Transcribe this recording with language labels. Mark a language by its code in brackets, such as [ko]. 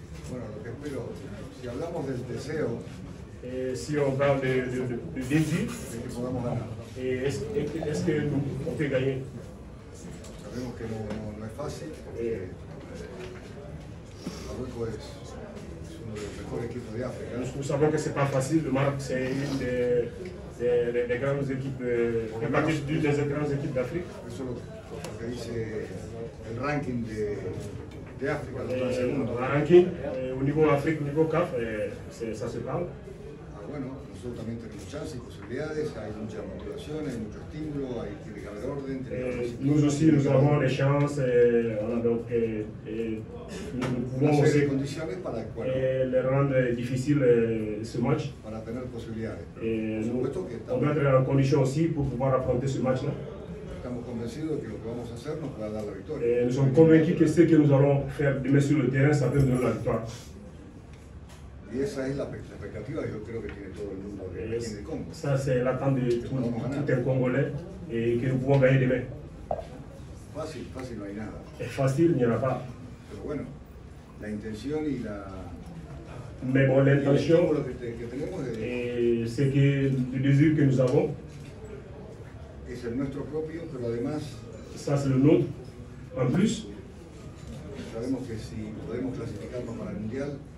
[es] Bueno, lo que espero, si hablamos del deseo, [fr] si on parle de défi, [es] es que podamos ganar. [fr] est-ce qu'on peut gagner? [es] Sabemos que no es fácil. Marruecos es uno de los mejores equipos de África. [fr] Nous savons que ce n'est pas facile. Le Maroc, c'est une des grandes équipes, des grandes équipes d'Afrique. [es] Eso es lo que dice el ranking de África, el segundo. [fr] Le ranking, au niveau Afrique, au niveau CAF, ça se parle. [es] Bueno, nosotros también tenemos chances y posibilidades, hay mucha motivación, hay mucho estímulo, tiene que haber orden. [fr] Nous aussi, nous avons des chances, donc, nous pouvons aussi les rendre difficiles ce match. [es] Para tener posibilidades. [fr] On doit être en condition aussi pour pouvoir affronter ce match-là. [es] Estamos convencidos de que lo que vamos a hacer nos pueda dar la victoria. [fr] Nous sommes convaincus que ce que nous allons faire demain sur le terrain, ça peut nous donner la victoire. [es] Y esa es la expectativa que yo creo que tiene todo el mundo aquí en el Congo. [fr] Ça, c'est l'attente de tout un Congolais et que nous pouvons gagner demain. [es] Fácil no hay nada. [fr] Et facile, il n'y en a pas. [es] Pero bueno, la intención y la... [fr] Mais bon, l'intention et c'est que le désir que nous avons, [es] es el nuestro propio, pero además... [fr] Ça, c'est le nôtre. En plus, [es] sabemos que si podemos clasificarnos para el Mundial,